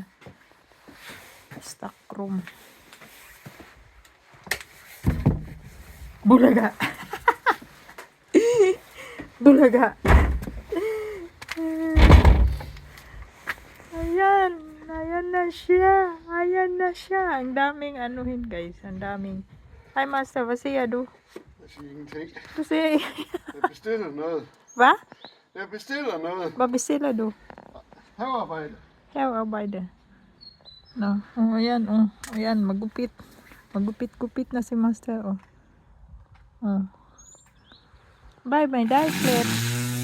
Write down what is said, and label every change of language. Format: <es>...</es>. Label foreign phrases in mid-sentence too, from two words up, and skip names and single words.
<en>Stock room. Bulaga.</en> <tl>Bulaga. Ayan. Ayan na siya. Ayan na siya. Ang daming anuhin, guys. Ang daming.</tl> <da>Hej, Master. Hvad siger du? Jeg siger ingenting. Du siger... Jeg bestiller noget. Hvad? Jeg bestiller noget. Hvad bestiller du? Havearbejde. Havearbejde.</da> <tl>No. Oh, ayan, oh. Ayan, magupit. Magupit-gupit na si Master, oh. Oh.</tl> <en>Bye, my Plate.</en>